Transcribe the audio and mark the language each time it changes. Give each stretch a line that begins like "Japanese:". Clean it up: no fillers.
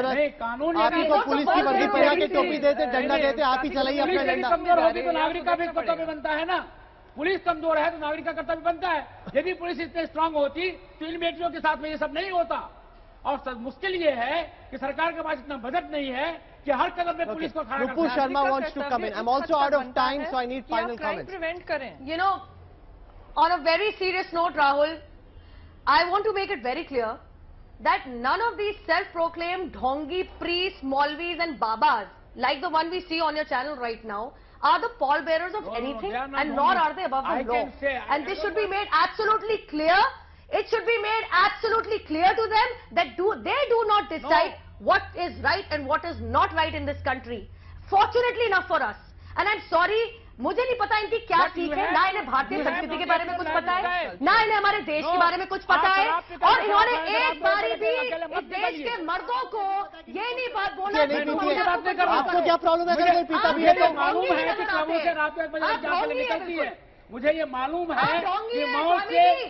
Hindi: कानून आप ही को पुलिस की वर्दी पहना के टोपी देते, डंडा देते, आप ही चलाइए अपना डंडा. कमजोर होगी तो नागरिक का भी कर्तव्य बनता है ना. पुलिस कमजोर है तो नागरिक का कर्तव्य बनता है. यदि पुलिस इतने स्ट्रांग होती तो इन बेटियों के साथ में ये सब नहीं होता. और मुश्किल ये है कि सरकार के पास इतना बजट नहीं है कि हर कदम में पुलिस को खड़ा
English: Nupur Sharma wants to come in. I'm also out of time, so I need final comments.
Hindi: Prevent करें.
English: You know, on a very serious note, Rahul, I want to make it very clear that none of these self-proclaimed dhongi priests, Maulvis and Babas, like the one we see on your channel right now, are the pallbearers of anything, and nor are they above the law. And this should be made absolutely clear. It should be made absolutely clear to them that they do not decide what is right and what is not right in this country. Fortunately enough for us. And I'm sorry,
Hindi: मुझे नहीं पता इनकी क्या सीख है, ना इन्हें भारतीय संस्कृति के बारे में कुछ पता है, ना इन्हें हमारे देश के बारे में कुछ पता है, और इन्होंने एक बारी भी इस देश के मर्दों को ये नहीं बात बोला. आपको क्या प्रॉब्लम है अगर कोई पीता भी है तो? मालूम है कि क्लबों से रात में बजे निकलती है. मुझे ये मालूम है कि मौत से